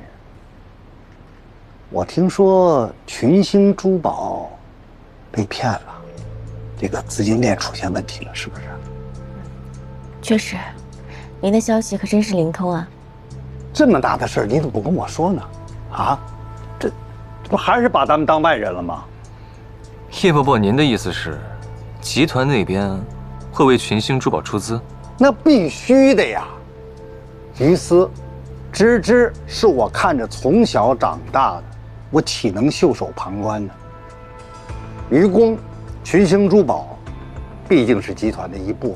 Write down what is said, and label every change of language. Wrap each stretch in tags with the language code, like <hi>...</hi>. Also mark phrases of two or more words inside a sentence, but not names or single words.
<zh>我听说群星珠宝被骗了，这个资金链出现问题了，是不是？确實，您的消息可真是靈通啊！這麼大的事兒，你怎麼不跟我說呢？啊，這不還是把咱們當外人了嗎？葉伯伯，您的意思是，集團那邊會為群星珠寶出資？那必須的呀！於私，芝芝是我看着從小長大的，我豈能袖手旁觀呢？於公，群星珠寶，畢竟是集團的一部分。</zh>